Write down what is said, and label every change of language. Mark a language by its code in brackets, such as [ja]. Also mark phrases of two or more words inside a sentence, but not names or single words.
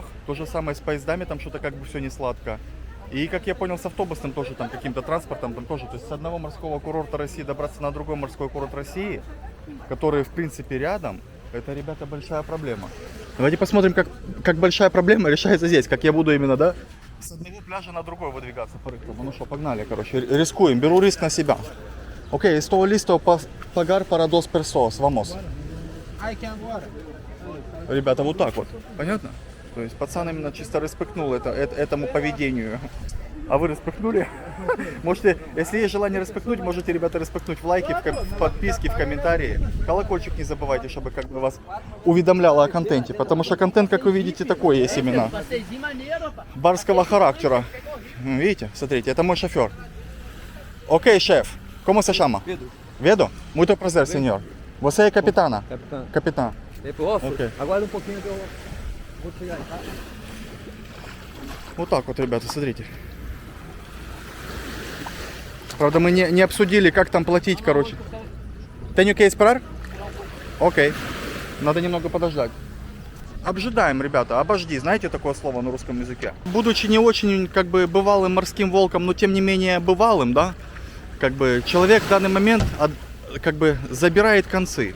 [ru] То же самое с поездами, там что-то как бы все не сладко. И, как я понял, с автобусным тоже, там, каким-то транспортом, там тоже, то есть с одного морского курорта России добраться на другой морской курорт России, который, в принципе, рядом, это, ребята, большая проблема. Давайте посмотрим, как большая проблема решается здесь, как я буду именно, да, с одного пляжа на другой выдвигаться по рынку. Ну что, погнали, короче, рискуем, беру риск на себя. Окей, [es] estou listo pagar para dos personas, vamos. [ru] Ребята, вот так вот, понятно? То есть пацан именно чисто респектнул этому поведению. А вы респектнули? Можете, если есть желание респектнуть, можете, ребята, респектнуть в лайке, в подписке, в комментарии. Колокольчик не забывайте, чтобы как бы вас уведомляло о контенте. Потому что контент, как вы видите, такой есть именно. Барского характера. Видите? Смотрите, это мой шофер. Окей, шеф. [es] ¿Cómo se llama? Vedo. [pt] Muito prazer, senhor. Você é capitana? Capitã. Okay. Aguarda pouquinho que eu vou chegar aí, tá? [ru] Вот так вот, ребята, смотрите. Правда, мы не обсудили, как там платить, короче. [pt] Tenho que esperar? [ru] Окей. Надо немного подождать. Обжидаем, ребята, обожди. Знаете такое слово на русском языке? Будучи не очень, как бы, бывалым морским волком, но тем не менее бывалым, да? Как бы человек в данный момент как бы забирает концы.